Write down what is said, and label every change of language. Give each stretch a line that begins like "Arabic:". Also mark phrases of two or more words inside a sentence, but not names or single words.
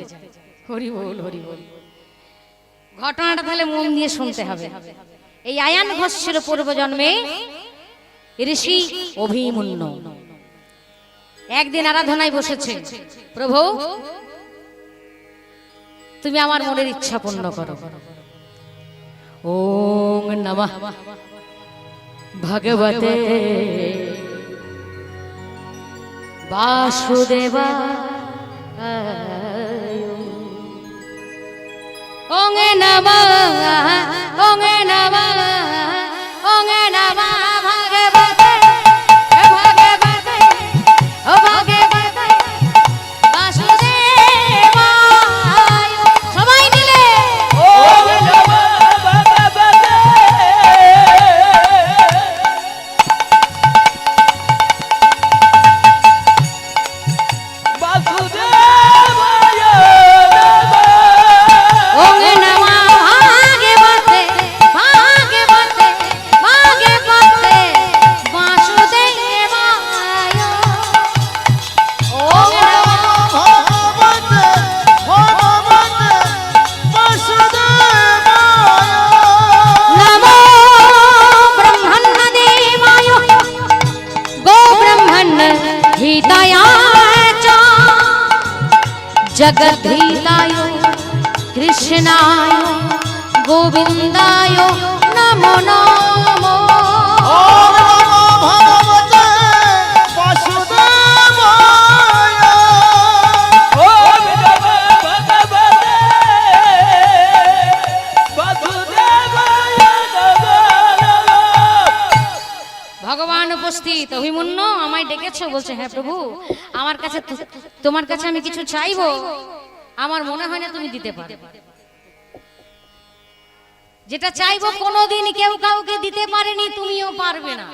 Bangla: হরি বল হরি বল। ঘটনাটা তাহলে মন দিয়ে শুনতে হবে। এই আয়ান ঘোষ ছিল পূর্বজন্মে ঋষি অভিমন্যু। একদিন আরাধনায় বসেছে, প্রভু তুমি আমার মনের ইচ্ছা পূর্ণ করো।
Sanskrit: ओम नमः भगवते वासुदेवाय। ओं नमः ओं नमः ओं नमः भगवते भगवते ओ भगवते वासुदेवाय।
Bangla: সবাই মিলে
Sanskrit: ओम नमः भगवते वासुदेवाय नमः। ओं नमः भागवते भागवते भागवते वासुदेवाय। ओं नमः भगवते भगवते वासुदेवाय नमो ब्रह्मण्यदेवाय गो ब्रह्मण्य हिताय च जगद्धिताय कृष्णाय गोविन्दाय नमो नमो। ओम नमः भगवते वासुदेवाय ओम नमः भगवते वासुदेवाय नमः।
Bangla: ভগবান উপস্থিত। অভিমন্যু আমায় ডেকেছো? বলছে, হ্যাঁ প্রভু, আমার কাছে তোমার কাছে আমি কিছু চাইবো, আমার মনে হয় না তুমি দিতে পারবে। যেটা চাইবো কোনোদিন কেউ কাউকে দিতে পারেনি, তুমিও পারবে না।